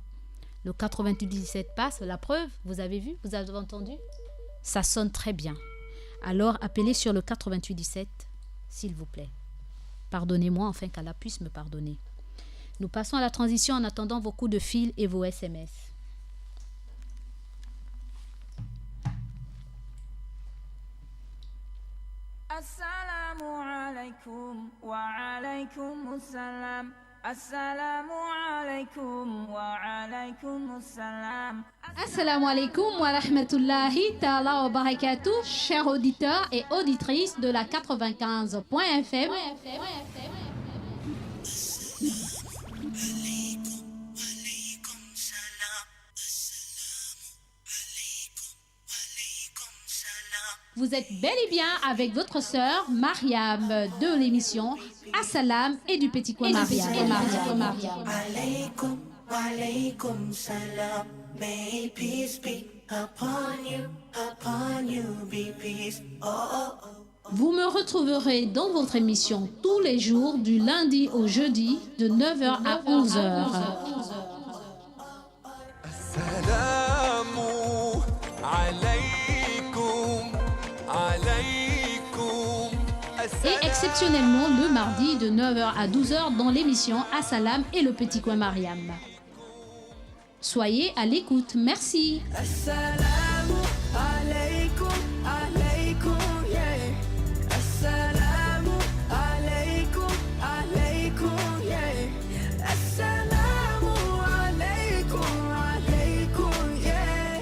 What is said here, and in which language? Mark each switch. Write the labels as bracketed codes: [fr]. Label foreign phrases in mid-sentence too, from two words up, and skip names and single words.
[fr] Le 88 17 passe, la preuve, vous avez vu, vous avez entendu? Ça sonne très bien. Alors appelez sur le 88 17 s'il vous plaît. Pardonnez-moi afin qu'Allah puisse me pardonner. Nous passons à la transition en attendant vos coups de fil et vos SMS. [ar] السلام عليكم وعليكم السلام. السلام عليكم وعليكم السلام. السلام عليكم ورحمة الله تعالى وبركاته, [fr] chers auditeurs et auditrices de la 95.fm. Vous êtes bel et bien avec votre sœur Mariam de l'émission Assalam et du petit coin Mariam. [ar] عليكم، وعليكم السلام. [en] May peace be upon you be peace. Oh, oh, oh. [fr] Vous me retrouverez dans votre émission tous les jours du lundi au jeudi de 9h à 11h. [ar] السلام عليكم، عليكم. [fr] Et exceptionnellement le mardi de 9h à 12h dans l'émission Assalam et le petit coin Mariam. Soyez à l'écoute, merci. [ar] السلام عليكم، عليكم, yeah. السلام عليكم، عليكم, yeah. السلام عليكم، عليكم, yeah.